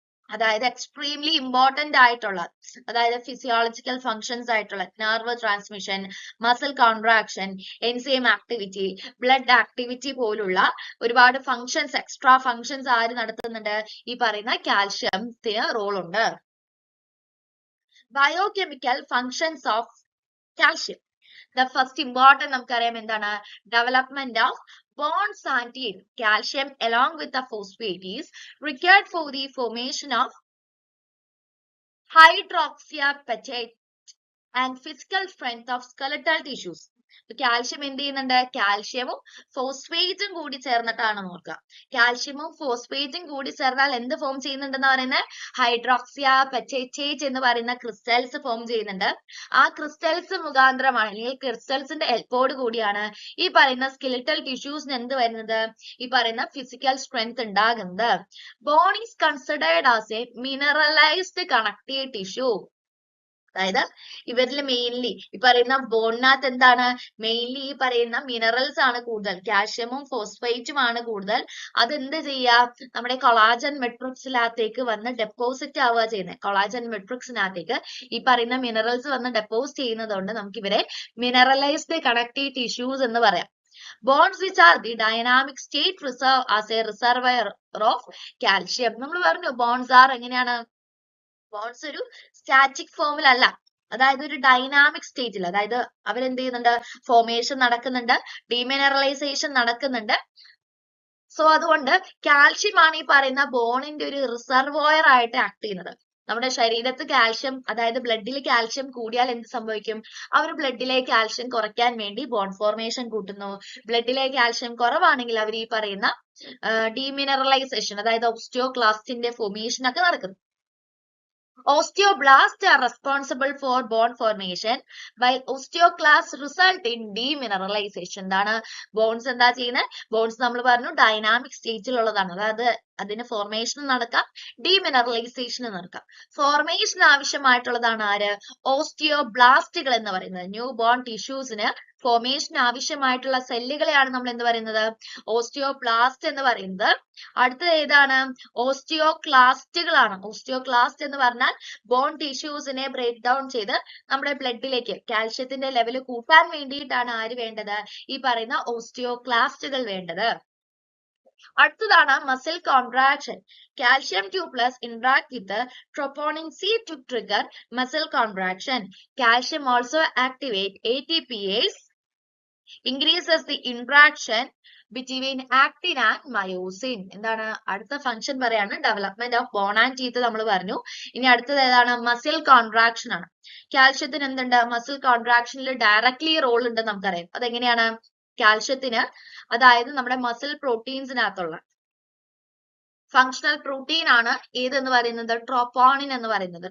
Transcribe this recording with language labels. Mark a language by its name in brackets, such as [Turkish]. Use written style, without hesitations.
[Malayalam] അതായത് extremely important ആയിട്ടുള്ള, അതായത് ഫിസിയോളജിക്കൽ ഫങ്ഷൻസ് ആയിട്ടുള്ള nerve transmission, muscle contraction, enzyme activity, blood activity പോലുള്ള ഒരുപാട് ഫങ്ഷൻസ്, എക്സ്ട്രാ ഫങ്ഷൻസ് ആര് നടത്തുന്നുണ്ട്, ഈ പറയുന്ന കാൽഷ്യത്തിന് റോൾ ഉണ്ട്. [English] Biochemical functions of calcium. The first important [Malayalam] നമുക്കറിയാം എന്താണ്, [English] development of bonds and teeth. Calcium along with the phosphate is required for the formation of hydroxyapatite and physical strength of skeletal tissues. [Malayalam] Calcium എന്ത് ചെയ്യുന്നുണ്ട്, കാൽഷ്യവും ഫോസ്ഫേറ്റും കൂടി ചേർന്നിട്ടാണ് നോക്കുക. കാൽഷ്യവും ഫോസ്ഫേറ്റും കൂടി ചേർന്നാൽ എന്ത് ഫോം ചെയ്യുന്നുണ്ടെന്ന് പറയുന്നത്, ഹൈഡ്രോക്സിയാപറ്റേറ്റ് എന്ന് പറയുന്ന ക്രിസ്റ്റൽസ് ഫോം ചെയ്യുന്നുണ്ട്. ആ ക്രിസ്റ്റൽസ് മുഖാന്തരമാണ്, അല്ലെങ്കിൽ ക്രിസ്റ്റൽസിന്റെ ഹെൽപ്പോട് കൂടിയാണ് ഈ പറയുന്ന സ്കെലിറ്റൽ ടിഷ്യൂസിന് എന്ത് വരുന്നത്, ഈ പറയുന്ന ഫിസിക്കൽ സ്ട്രെങ്ത് ഉണ്ടാകുന്നത്. [English] Bone is considered as a mineralised connective tissue. [Malayalam] അതായത് ഇവരിൽ മെയിൻലി ഈ പറയുന്ന ബോണിനകത്ത് എന്താണ്, മെയിൻലി ഈ പറയുന്ന മിനറൽസ് ആണ് കൂടുതൽ, കാൽഷ്യമും ഫോസ്ഫേറ്റും ആണ് കൂടുതൽ. അതെന്ത് ചെയ്യാ, നമ്മുടെ കൊളാജൻ മെട്രിക്സിനകത്തേക്ക് വന്ന് ഡെപ്പോസിറ്റ് ആവുക ചെയ്യുന്നത്. കൊളാജൻ മെട്രിക്സിനകത്തേക്ക് ഈ പറയുന്ന മിനറൽസ് വന്ന് ഡെപ്പോസിറ്റ് ചെയ്യുന്നത് കൊണ്ട് നമുക്ക് ഇവരെ മിനറലൈസ്ഡ് കണക്റ്റീവ് ടിഷ്യൂസ് എന്ന് പറയാം. [English] Bonds which are the dynamic state reserve as a reservoir of calcium. [Malayalam] നമ്മൾ പറഞ്ഞു [English] bonds are [Malayalam] എങ്ങനെയാണ്, ബോൺസ് ഒരു സ്റ്റാറ്റിക് ഫോമിലല്ല, അതായത് ഒരു ഡൈനാമിക് സ്റ്റേറ്റിൽ, അതായത് അവരെന്ത് ചെയ്യുന്നുണ്ട്, ഫോർമേഷൻ നടക്കുന്നുണ്ട്, ഡീമിനറലൈസേഷൻ നടക്കുന്നുണ്ട്. സോ അതുകൊണ്ട് കാൽഷ്യം ആണ് ഈ പറയുന്ന ബോണിന്റെ ഒരു റിസർവോയർ ആയിട്ട് ആക്ട് ചെയ്യുന്നത്. നമ്മുടെ ശരീരത്ത് കാൽഷ്യം, അതായത് ബ്ലഡിൽ കാൽഷ്യം കൂടിയാൽ എന്ത് സംഭവിക്കും, അവർ ബ്ലഡിലെ കാൽഷ്യം കുറയ്ക്കാൻ വേണ്ടി ബോൺ ഫോർമേഷൻ കൂട്ടുന്നു. ബ്ലഡിലെ കാൽഷ്യം കുറവാണെങ്കിൽ അവർ ഈ പറയുന്ന ഡീമിനറലൈസേഷൻ, അതായത് ഓസ്റ്റിയോക്ലാസ്റ്റിന്റെ ഫോർമേഷൻ ഒക്കെ നടക്കുന്നു. [English] Osteoblasts are responsible for bone formation, while osteoclasts result in demineralization. [Malayalam] എന്താണ് ബോൺസ് എന്താ ചെയ്യുന്നത്, ബോൺസ് നമ്മൾ പറഞ്ഞു ഡൈനാമിക് സ്റ്റേറ്റിലുള്ളതാണ്, അതായത് അതിന് ഫോർമേഷൻ നടക്കാം, ഡീമിനറലൈസേഷൻ നടക്കാം. ഫോർമേഷൻ ആവശ്യമായിട്ടുള്ളതാണ് ആര്, ഓസ്റ്റിയോബ്ലാസ്റ്റുകൾ എന്ന് പറയുന്നത്. ന്യൂ ബോൺ ടിഷ്യൂസിന് ഫോർമേഷൻ ആവശ്യമായിട്ടുള്ള സെല്ലുകളെയാണ് നമ്മൾ എന്ത് പറയുന്നത്, ഓസ്റ്റിയോബ്ലാസ്റ്റ് എന്ന് പറയുന്നത്. അടുത്തത് ഏതാണ്, ഓസ്റ്റിയോക്ലാസ്റ്റുകളാണ്. ഓസ്റ്റിയോക്ലാസ്റ്റ് എന്ന് പറഞ്ഞാൽ ബോൺ ടിഷ്യൂസിനെ ബ്രേക്ക് ഡൗൺ ചെയ്ത് നമ്മുടെ ബ്ലഡിലേക്ക് കാൽഷ്യത്തിന്റെ ലെവൽ കൂട്ടാൻ വേണ്ടിയിട്ടാണ് ആര് വേണ്ടത്, ഈ പറയുന്ന ഓസ്റ്റിയോക്ലാസ്റ്റുകൾ വേണ്ടത്. അടുത്തതാണ് [English] Muscle contraction. Calcium 2+ interact with the troponin C to trigger muscle contraction. Calcium also activate ATPase, increases the interaction between actin and myosin. [Malayalam] എന്താണ് അടുത്ത ഫംഗ്ഷൻ പറയാണ്, [English] development of bone and teeth [Malayalam] നമ്മൾ പറഞ്ഞു. ഇനി അടുത്തത് ഏതാണ്, മസിൽ കോൺട്രാക്ഷൻ ആണ്. കാൽഷ്യത്തിന് എന്തുണ്ട്, മസിൽ കോൺട്രാക്ഷനിൽ ഡയറക്ട്ലി റോൾ ഉണ്ട് നമുക്കറിയാം. അതെങ്ങനെയാണ്, കാൽഷ്യത്തിന് അതായത് നമ്മുടെ മസിൽ പ്രോട്ടീൻസിനകത്തുള്ള ഫങ്ഷണൽ പ്രോട്ടീൻ ആണ് ഏതെന്ന് പറയുന്നത്, ട്രോപ്പോണിൻ എന്ന് പറയുന്നത്.